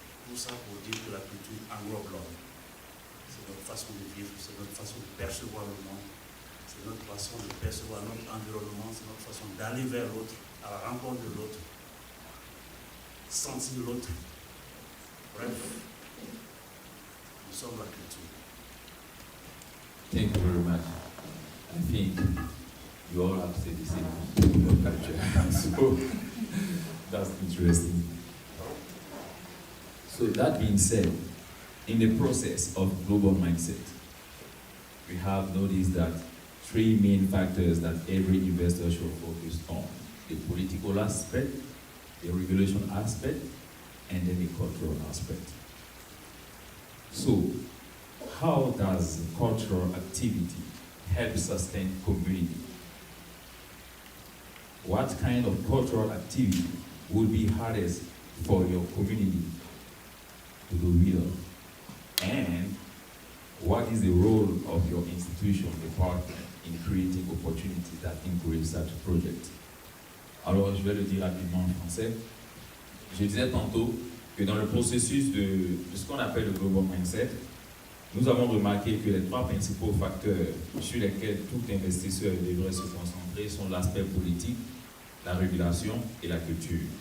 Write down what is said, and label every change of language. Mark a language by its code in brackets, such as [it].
[fr] Tout ça pour dire que la culture englobe l'homme. C'est notre façon de vivre, c'est notre façon de percevoir le monde, c'est notre façon de percevoir notre environnement, c'est notre façon d'aller vers l'autre, à la rencontre de l'autre, sentir l'autre. Bref, nous sommes la culture. [en] Thank you very much. I think you all have said the same thing about culture. So that's interesting. So that being said, in the process of global mindset, we have noticed that three main factors that every investor should focus on: the political aspect, the regulation aspect, and then the cultural aspect. So, how does cultural activity help sustain community? What kind of cultural activity would be hardest for your community to do well? And what is the role of your institution, department, in creating opportunities that encourage such projects? [fr] Alors, je vais le dire rapidement en français. Je disais tantôt que dans le processus de ce qu'on appelle le Global Mindset, nous avons remarqué que les trois principaux facteurs sur lesquels tout investisseur devrait se concentrer sont l'aspect politique, la régulation et la culture.